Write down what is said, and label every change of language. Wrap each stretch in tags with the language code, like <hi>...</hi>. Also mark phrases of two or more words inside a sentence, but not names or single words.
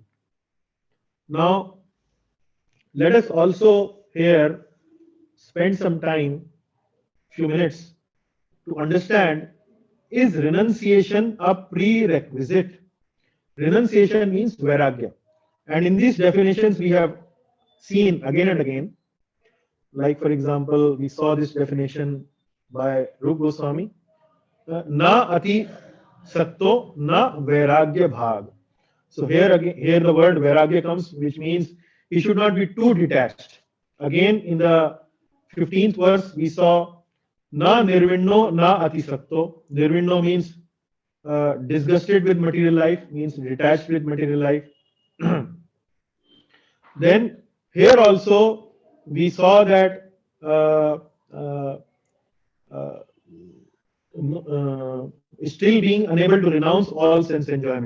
<en>Now, let us also here spend some time, few minutes, to understand, is renunciation a prerequisite Renunciation means vairagya. And in these definitions, we have seen again and again, like for example, we saw this definition by Rup Goswami,</en> <sa>na ati sakto na vairagya bhag.</sa> <en>So here again, here the word vairagya comes, which means he should not be too detached. Again, in the 15th verse, we saw</en> <sa>na nirvinno na ati sakto.</sa> <en>Nirvinno means disgusted with material life, means detached with material life. Then here also we saw that uh, uh, still being unable to renounce all sense enjoyment.</en>